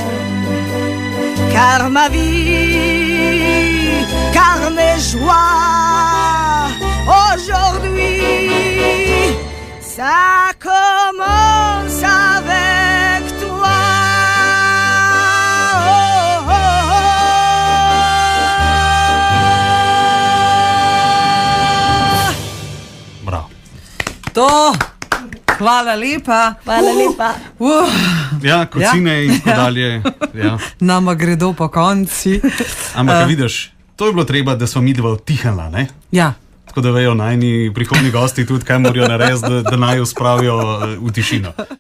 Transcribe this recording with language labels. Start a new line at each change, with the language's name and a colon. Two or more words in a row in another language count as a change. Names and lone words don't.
French: Car ma vie, car mes joies, aujourd'hui, ça commence avec toi. Oh, oh, oh.
Slovenian: Bravo. To, hvala lepa. Hvala lepa. Ja, kocine in tako dalje. Ja. Nama gredo po konci. Ampak vidiš, to je bilo treba, da smo mi dva utihnila, ne? Ja. Tako da vejo najni prihodni gosti tudi, kaj morajo narediti, da naj jo spravijo v tišino.